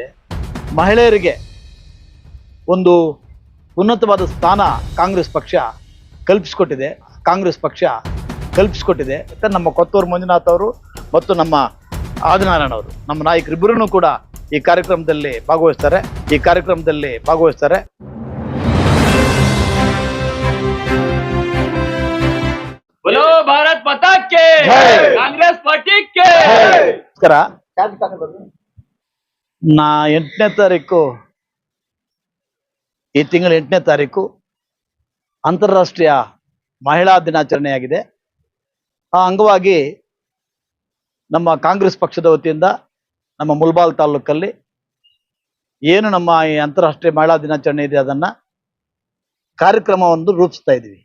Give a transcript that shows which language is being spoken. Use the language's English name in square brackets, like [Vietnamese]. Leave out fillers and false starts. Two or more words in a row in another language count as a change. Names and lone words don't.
[Kannada] ಮಹಿಳೆಯರಿಗೆ ಒಂದು ಉನ್ನತವಾದ ಸ್ಥಾನ ಕಾಂಗ್ರೆಸ್ ಪಕ್ಷ ಕಲ್ಪಿಸಿಕೊಟ್ಟಿದೆ. ಮತ್ತೆ ನಮ್ಮ ಕೊತ್ತೂರು ಮಂಜುನಾಥ್ ಅವರು ಮತ್ತು ನಮ್ಮ ಆದಿನಾರಾಯಣ ಅವರು, ನಮ್ಮ ನಾಯಕರಿಬ್ಬರೂ ಕೂಡ ಈ ಕಾರ್ಯಕ್ರಮದಲ್ಲಿ ಭಾಗವಹಿಸ್ತಾರೆ. [Hindi] बोलो भारत माता के, कांग्रेस पार्टी के। [Kannada] ನಮಸ್ಕಾರ. 8ನೇ ತಾರೀಕು, ಈ ತಿಂಗಳ 8ನೇ ತಾರೀಕು ಅಂತಾರಾಷ್ಟ್ರೀಯ ಮಹಿಳಾ ದಿನಾಚರಣೆಯಾಗಿದೆ. ಆ ಅಂಗವಾಗಿ ನಮ್ಮ ಕಾಂಗ್ರೆಸ್ ಪಕ್ಷದ ವತಿಯಿಂದ ನಮ್ಮ ಮುಲ್ಬಾಲ್ ತಾಲೂಕಲ್ಲಿ ಏನು ನಮ್ಮ ಈ ಅಂತಾರಾಷ್ಟ್ರೀಯ ಮಹಿಳಾ ದಿನಾಚರಣೆ ಇದೆ, ಅದನ್ನ ಕಾರ್ಯಕ್ರಮವನ್ನು ರೂಪಿಸ್ತಾ ಇದ್ದೀವಿ.